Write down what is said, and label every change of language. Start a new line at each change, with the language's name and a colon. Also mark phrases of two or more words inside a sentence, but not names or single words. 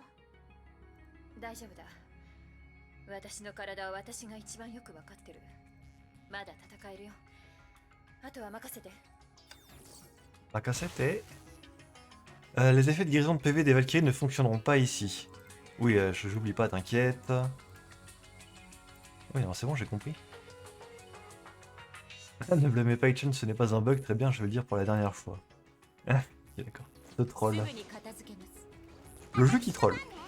Japanese: 大丈夫だ。私の体は私が一番よくわかってる。まだ戦えるよ。あとは任せて。 Makasete.
French: Les effets de guérison de PV des Valkyries ne fonctionneront pas ici. Oui, j'oublie pas, t'inquiète. Oui, non, c'est bon, j'ai compris. Ne blâmez pas Ichen, ce n'est pas un bug, très bien, je vais le dire pour la dernière fois. Ok, d'accord. Ce troll. Le jeu qui troll.